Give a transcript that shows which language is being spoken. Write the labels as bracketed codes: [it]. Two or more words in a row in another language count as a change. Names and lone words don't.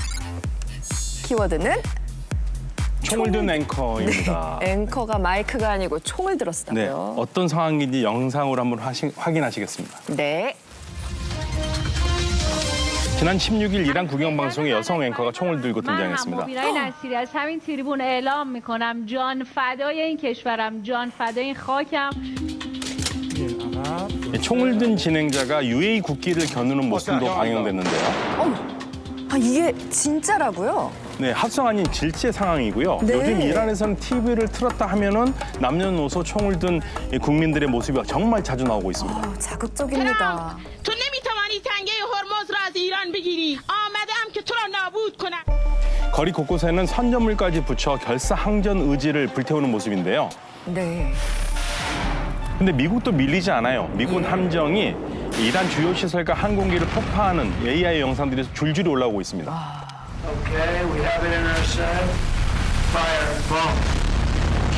[ko] 키워드는 총을 든 앵커입니다. 네. 앵커가 마이크가 아니고 총을 네, 들었었다고요. 어떤 상황인지 영상으로 한번 확인하시겠습니다. 네. 지난 16일 이란 국영방송에 여성 앵커가 총을 들고 등장했습니다. [fa] مبینای نصیری از همین تریبون اعلام میکنم جان فدای این کشورم جان فدای این خاکم. [ko] 총을 든 진행자가 UAE 국기를 겨누는 모습도 방영됐는데요. 이게 진짜라고요? 네, 합성 아닌 질체 상황이고요. 네. 요즘 이란에서는 TV를 틀었다 하면은 남녀노소 총을 든 국민들의 모습이 정말 자주 나오고 있습니다. 자극적입니다. [fa] تو نمیتوانی تنگه هرمز را از ایران بگیری. آمدم که تو را نابود کنم. [ko] 거리 곳곳에는 선전물까지 붙여 결사항전 의지를 불태우는 모습인데요. 네. 근데 미국도 밀리지 않아요. 미군 함정이 이란 주요 시설과 항공기를 폭파하는 AI 영상들이 줄줄이 올라오고 있습니다.